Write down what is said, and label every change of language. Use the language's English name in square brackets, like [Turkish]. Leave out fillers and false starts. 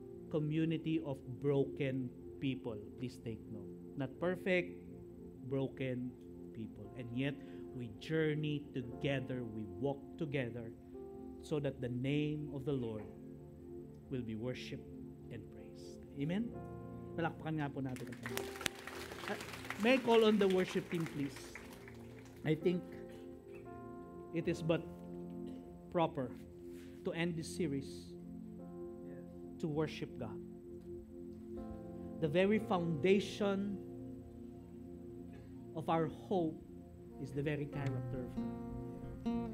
[English] community of broken people. Please take note. Not perfect, broken people. And yet, we journey together, we walk together, so that the name of the Lord will be worshipped and praised. Amen? [Filipino] Palakpakan nga po natin ang Panginoon. [English] May I call on the worship team, please? I think it is but proper to end this series to worship God. The very foundation of our hope is the very character of God.